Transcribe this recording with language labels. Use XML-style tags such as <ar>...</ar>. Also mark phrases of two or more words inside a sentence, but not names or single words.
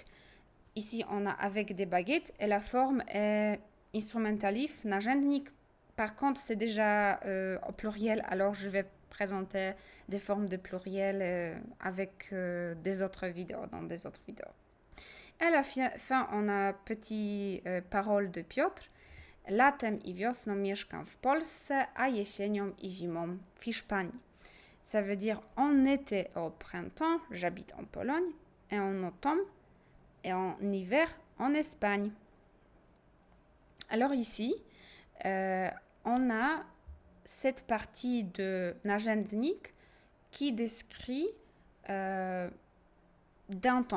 <fr>Ici, on a avec des baguettes et la forme est instrumentalif, narzędnik. Par contre, c'est déjà au pluriel, alors je vais présenter des formes de pluriel avec des autres vidéos, dans des autres vidéos. Et à la fin, on a petite parole de Piotr.</fr> <pl>Latem i wiosną mieszkam w Polsce, a jesienią i zimą w Hiszpanii.</pl> <fr>Ça veut dire en été et au printemps, j'habite en Pologne, et en automne et en hiver en Espagne. Alors ici, on a cette partie de narzędnik qui décrit d'un temps.</fr>